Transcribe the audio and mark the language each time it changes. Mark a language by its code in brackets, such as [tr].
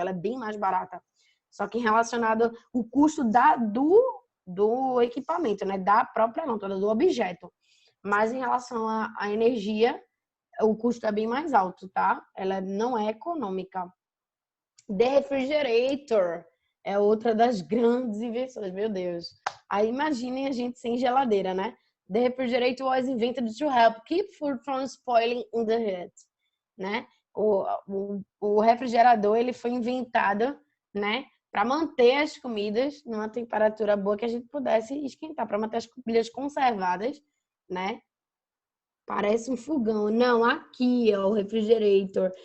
[pt] Ela é bem mais barata. Só que relacionado ao custo do equipamento, né, da própria lâmpada, do objeto. Mas em relação à energia, o custo é bem mais alto, tá? Ela não é econômica. The refrigerator é outra das grandes invenções, meu Deus. Aí imaginem a gente sem geladeira, né? [en] The refrigerator was invented to help keep food from spoiling in the heat, né? [pt] O refrigerador ele foi inventado, né, para manter as comidas numa temperatura boa que a gente pudesse esquentar, para manter as comidas conservadas, né? Parece um fogão. Não, aqui, ó, o refrigerator.